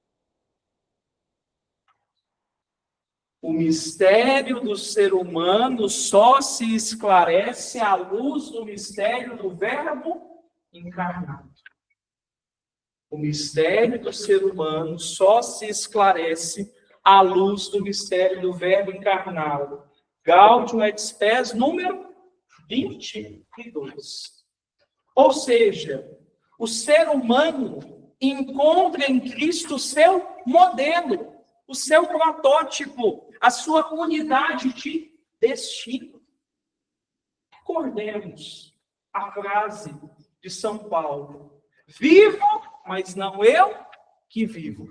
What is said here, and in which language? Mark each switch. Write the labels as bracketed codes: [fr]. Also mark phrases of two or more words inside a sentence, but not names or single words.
[pt] O mistério do ser humano só se esclarece à luz do mistério do Verbo encarnado. O mistério do ser humano só se esclarece à luz do mistério do Verbo encarnado. Gaudium et Spes, número 22. Ou seja, o ser humano encontra em Cristo o seu modelo, o seu protótipo, a sua unidade de destino. Recordemos a frase de São Paulo: vivo, mas não eu que vivo.